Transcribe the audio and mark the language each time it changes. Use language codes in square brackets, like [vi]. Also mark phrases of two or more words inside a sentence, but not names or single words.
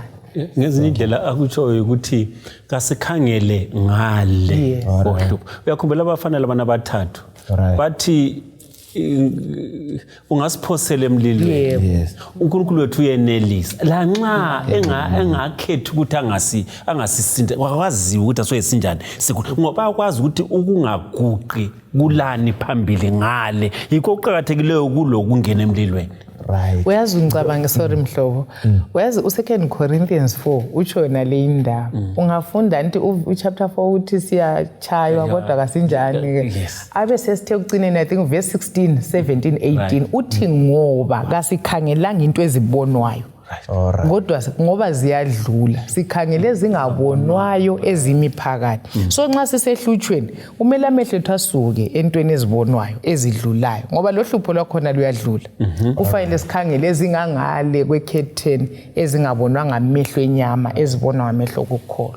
[nd] ngezinye indlela akutshoyo ukuthi kasikhangele ngale kohlupho uyakhumbula abafana labana bathathu bathi ungasiphosela emlilweni uNkulunkulu wethu uyenelisa la nxa engakhethi ukuthi angasisinda wakwazi ukuthi asoyesinjani ngoba akwazi ukuthi ukungaguqi kulani phambili ngale yikho kuqhakathekileyo kulokungena emlilweni right uyazi ngicabanga sorry mhlobo uyazi u2 Corinthians 4 utsho yona le indaba ungafunda anti uchapter 4 uthi siyachaywa kodwa kasinjani abe sesithe ugcineni [en] I think verse [nd] 16 17 18 uthi ngoba kasikhangelanga into ezibonwayo kodwa ngoba ziyadlula sikhangele zingabonwayo ezimi phakathi so nxa sisehluthweni kumele amehlo ethu asuke entweni ezibonwayo ezidlulayo ngoba lo hlupho lwakhona luyadlula kufanele sikhangele ezingangale kwecurtain ezingabonwa ngamehlo enyama ezibonwa ngamehlo okukholwa